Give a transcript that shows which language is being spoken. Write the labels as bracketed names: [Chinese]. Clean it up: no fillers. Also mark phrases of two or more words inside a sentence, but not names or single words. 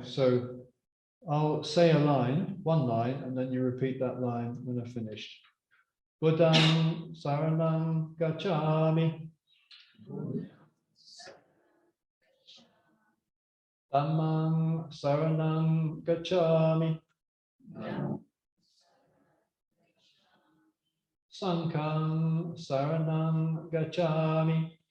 [English] So I'll say a line, 1 line, and then you repeat that line when I've finished. [Pali] Buddhang saranam gacchami. Dhammang saranam gacchami. Sangham saranam gacchami.